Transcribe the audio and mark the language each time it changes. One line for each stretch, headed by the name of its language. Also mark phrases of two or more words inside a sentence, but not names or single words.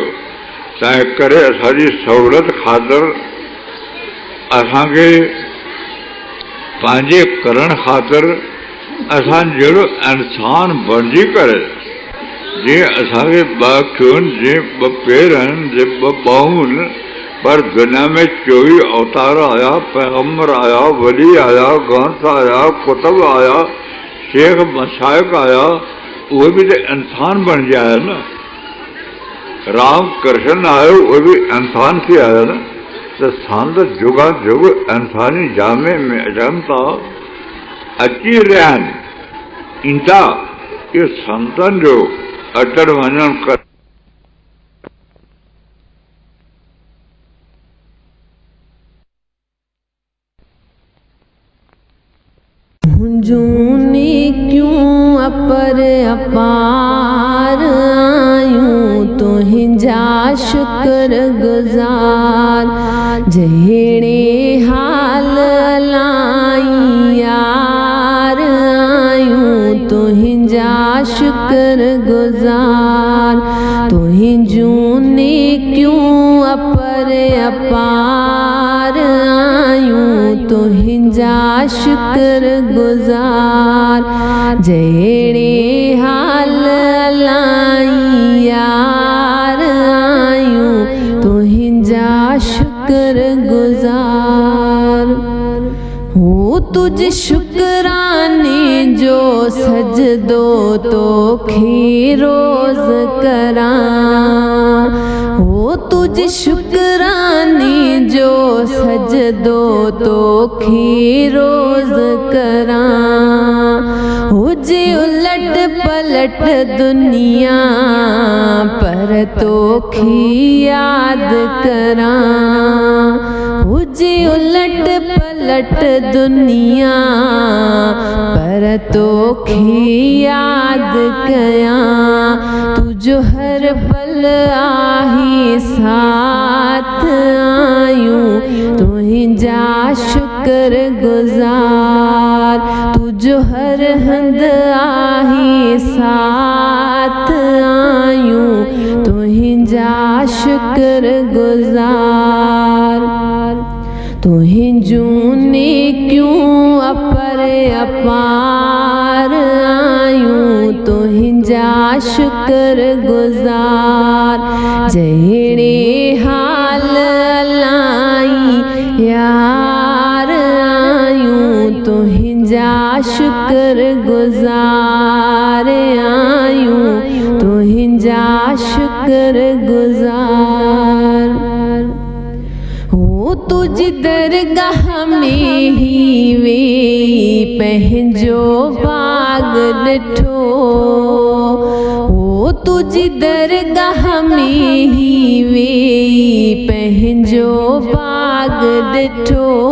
Sindhi: तंहिं करे असांजी सहूलियत ख़ातिर असांखे पंहिंजे करण ख़ातिर असां जहिड़ो इंसान बणिजी करे, जीअं असांखे 2 अखियूं, जीअं 2 पेर आहिनि, जीअं 2 ॿाहूं आहिनि, पर दुनिया में 24 अवतार आया, पैगम्बर आया, वली आया, गौस आया, कुतुब आया, शेख मशाइक आया, उहे बि त इंसान बणिजी आया न। राम कृष्ण आयो, उहे बि इंसान थी आया न। त संत जुगा जुग इंसानी जामे में अचनि था, अची रहिया आहिनि, ईंदा। इहो संतनि जो अचण वञण कर। जूनी क्यों अपर अपार आयूं तुहिंजा शुक्र गुजार। जहिड़े हाल लाई यार आयूं तुहिंजा शुक्र गुजार। तुहिंजूं नेकियूं अपर अपार आयूं तुहिंजा शुक्र गुजार। जहिड़े हाल लाई यार आयूं तुहिंजा शुक्र गुजार। हो तुझ शुक्राने जो सजदो तोखे रोज़ करां। हो तुझ शुक्राने जो सजदो तोखे रोज़ करां। हुजे उलट पलट दुनिया पर तोखे याद करां। हुजे उलट पलट दुनिया पर तोखे याद कयां। तुझो हर पल आहे साथ आयूं तुहिंजा शुक्र गुजार। तुझो हर हंध आहे साथ आयूं तुहिंजा शुक्र गुजार। तुहिंजूं नेकियूं अपर अपार आयूं तुहिंजा शुक्र गुजार। जहिड़े हाल लाई यार आयूं तुहिंजा शुक्र गुजार आयूं तुहिंजा शुक्र गुजार। हो तुझ दरगाह में ही वे पंहिंजो बाग ॾिठो। हो तुझ दरगाह में ही वे पंहिंजो बाग ॾिठो।